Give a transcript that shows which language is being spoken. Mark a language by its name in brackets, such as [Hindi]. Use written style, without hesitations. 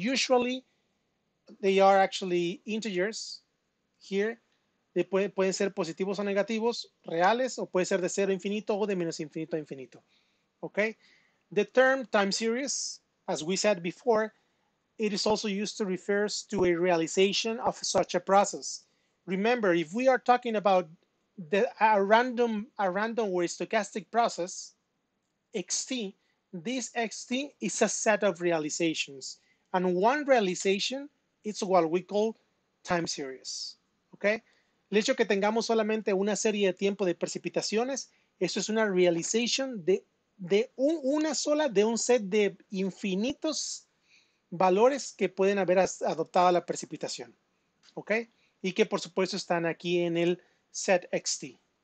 [English] Usually they are actually integers here. [Spanish] Pueden ser positivos o negativos, reales, o puede ser de cero a infinito o de menos infinito a infinito. [English] Okay? The term time series, as we said before, it is also used to refer to a realization of such a process. Remember, if we are talking about a random or stochastic process, xt, this xt is a set of realizations. And one realization is what we call time series. [Spanish] ¿Ok? El hecho que tengamos solamente una serie de tiempo de precipitaciones, eso es una realization una sola de un set de infinitos valores que pueden haber adoptado la precipitación. ¿Ok? Y que por supuesto están aquí en el set XT.